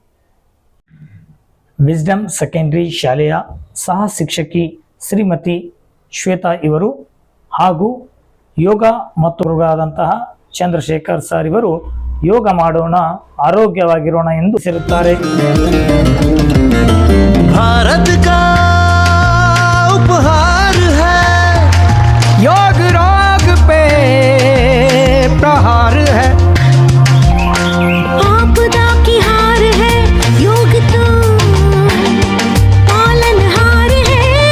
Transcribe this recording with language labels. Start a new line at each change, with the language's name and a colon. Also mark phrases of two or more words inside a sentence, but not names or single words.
Kannada: ವಿಸ್ಡಮ್ ಸೆಕೆಂಡರಿ ಶಾಲೆಯ ಸಹ ಶಿಕ್ಷಕಿ ಶ್ರೀಮತಿ ಶ್ವೇತಾ ಇವರು ಹಾಗೂ ಯೋಗ ಮತ್ತು ಗುರುಗಳಾದಂತಹ ಚಂದ್ರಶೇಖರ್ ಸರ್ ಇವರು ಯೋಗ ಮಾಡೋಣ ಆರೋಗ್ಯವಾಗಿರೋಣ ಎಂದು ತಿಳಿಸಿರುತ್ತಾರೆ.
Hindi: भारत का उपहार है योग, रोग पे प्रहार है, आपदा की हार है योग तो पालनहार है,